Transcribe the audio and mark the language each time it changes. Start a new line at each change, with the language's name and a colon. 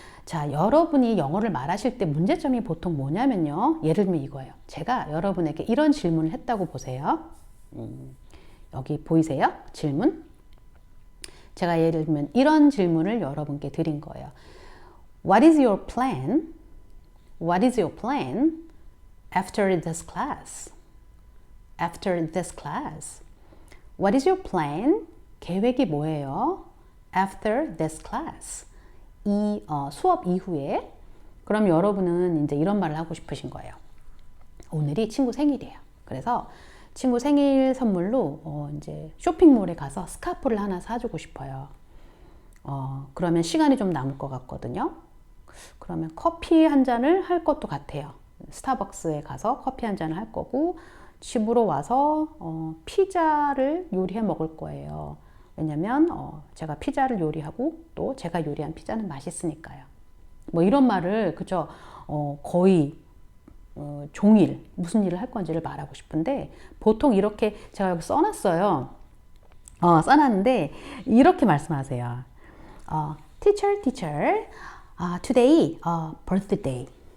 Korean: 자, 여러분이 영어를 말하실 때 문제점이 보통 뭐냐면요. 예를 들면 이거예요. 제가 여러분에게 이런 질문을 했다고 보세요. 여기 보이세요? 질문. 제가 예를 들면 이런 질문을 여러분께 드린 거예요.
English: What is your plan? What is your plan after this class? After this class. What is your plan?
Korean: 계획이 뭐예요?
English: After this class.
Korean: 이 수업 이후에. 그럼 여러분은 이제 이런 말을 하고 싶으신 거예요. 오늘이 친구 생일이에요. 그래서 친구 생일 선물로 이제 쇼핑몰에 가서 스카프를 하나 사주고 싶어요. 그러면 시간이 좀 남을 것 같거든요. 그러면 커피 한 잔을 할 것도 같아요. 스타벅스에 가서 커피 한 잔을 할 거고 집으로 와서 피자를 요리해 먹을 거예요. 왜냐면 제가 피자를 요리하고 또 제가 요리한 피자는 맛있으니까요. 뭐 이런 말을 그죠? 거의 종일 무슨 일을 할 건지를 말하고 싶은데 보통 이렇게 제가 여기 써놨어요. 써놨는데 이렇게 말씀하세요.
English: Teacher, today birthday.